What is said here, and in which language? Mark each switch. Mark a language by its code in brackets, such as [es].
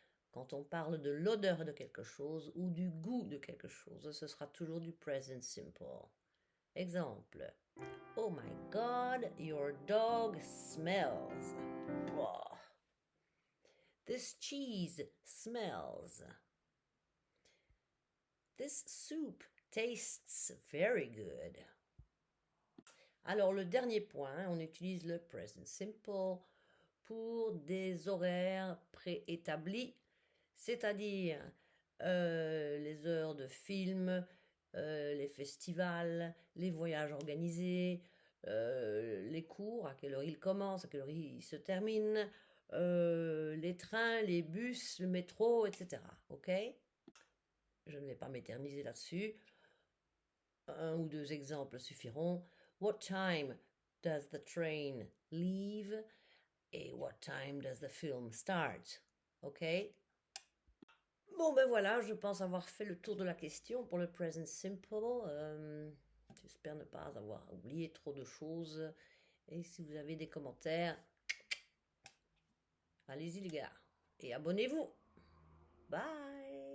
[fr] Quand on parle de l'odeur de quelque chose ou du goût de quelque chose, ce sera toujours du present simple. Exemple. [en] Oh my God, your dog smells. Blah. This cheese smells. This soup tastes very good. [fr] Alors, le dernier point, on utilise le present simple pour des horaires préétablis, c'est-à-dire les heures de film, les festivals, les voyages organisés, les cours, à quelle heure ils commencent, à quelle heure ils se terminent, les trains, les bus, le métro, etc. Ok? Je ne vais pas m'éterniser là-dessus. Un ou deux exemples suffiront. [en] What time does the train leave? [fr] Et [en] what time does the film start? [fr] Ok? Bon, ben voilà, je pense avoir fait le tour de la question pour le present simple. J'espère ne pas avoir oublié trop de choses. Et si vous avez des commentaires, allez-y les gars. Et abonnez-vous. Bye!